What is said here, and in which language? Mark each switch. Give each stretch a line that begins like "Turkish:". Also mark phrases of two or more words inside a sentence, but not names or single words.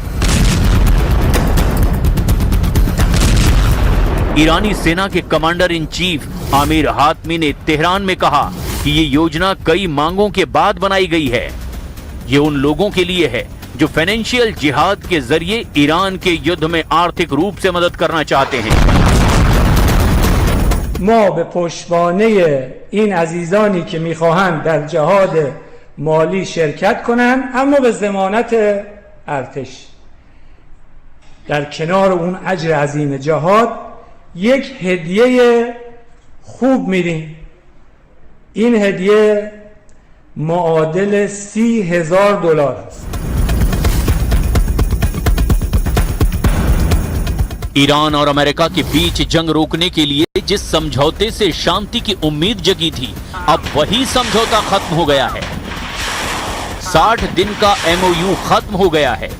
Hindi: ईरानी सेना के कमांडर इन चीफ आमिर हातमी ने तेहरान में कहा कि ये योजना कई मांगों के बाद बनाई गई है। ये उन लोगों के लिए है जो फाइनेंशियल जिहाद के जरिए ईरान के युद्ध में आर्थिक रूप से मदद करना चाहते हैं।
Persian: ما به پشتوانه این عزیزانی که میخواهند در جهاد مالی شرکت کنند اما به ضمانت ارتش در کنار اون اجر عظیم جهاد یک هدیه خوب میدیم. این هدیه معادل $30,000 است.
Hindi: ईरान और अमेरिका के बीच जंग रोकने के लिए जिस समझौते से शांति की उम्मीद जगी थी, अब वही समझौता खत्म हो गया है। 60 दिन का MOU खत्म हो गया है।